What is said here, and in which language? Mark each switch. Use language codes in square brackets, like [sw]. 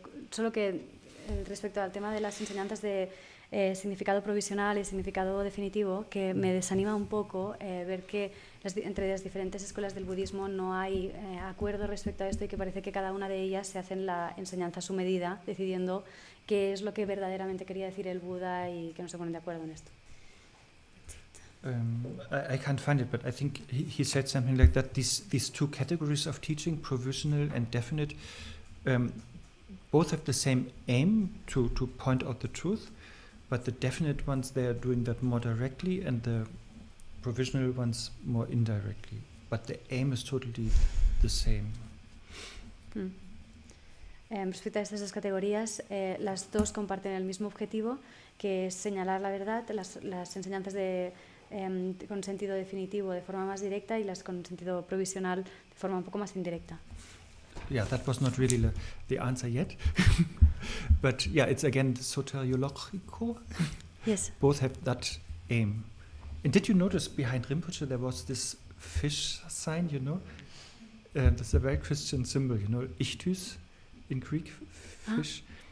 [es] Solo que respecto al tema de las enseñanzas de significado provisional y significado definitivo, que me desanima un poco ver que entre las diferentes escuelas del budismo no hay acuerdo respecto a esto, y que parece que cada una de ellas se hacen la enseñanza a su medida, decidiendo qué es lo que verdaderamente quería decir el Buda, y que no se ponen de acuerdo en esto. [en] I can't find it, but I think he said something like that. These two categories of teaching, provisional and definite, both have the same aim to point out the truth, but the definite ones, they are doing that more directly, and the provisional ones more indirectly. But the aim is totally the same. [es] Respecto a estas dos categorías, las dos comparten el mismo objetivo, que es señalar la verdad. Las enseñanzas con sentido definitivo de forma más directa, y las con sentido provisional de forma un poco más indirecta. [en] Yeah, that was not really the answer yet. But yeah, it's again soteriological. Yes. Both have that aim. And did you notice behind Rinpoche there was this fish sign, you know? That's a very Christian symbol, you know, ichthys in Greek, fish.